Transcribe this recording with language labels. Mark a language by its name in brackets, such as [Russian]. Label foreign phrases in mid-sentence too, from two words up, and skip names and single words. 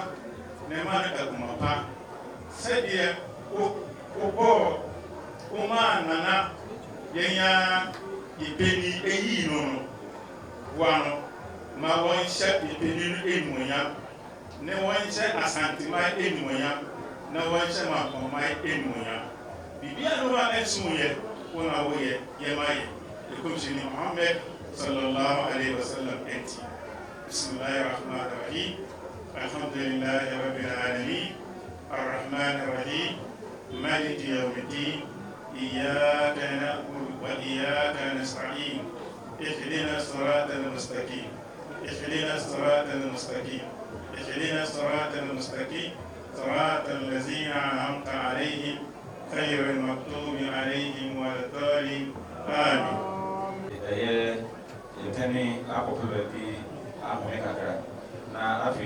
[Akan] ne ma no akuma pa sɛdeɛ wobɔɔ womaa nana yɛnya yɛpɛni ɛyii no no boa no ma wɔnhyɛ yɛpɛni no animuonyam ne wɔnhyɛ Asante man animuonyam na wɔnhyɛ Mampong man animuonyam bibia no wa ɛnso yɛ wo na woyɛ yɛma yɛ yɛkɔmhyɛni Muhammad [Arabic] صلى الله عليه وسلم ɛnti بسم الله الرحمن الرحيم الحمد لله رب العالمين الرحمن الرحيم مالك يوم الدين إياك نعبد وإياك نستعين اهدنا الصراط المستقيم اهدنا الصراط المستقيم اهدنا الصراط المستقيم صراط الذين أنعمت عليهم غير المغضوب عليهم ولا الضالين آمين. [Akan] Yɛtɛne akɔpɛ baabi ahome kakra na afei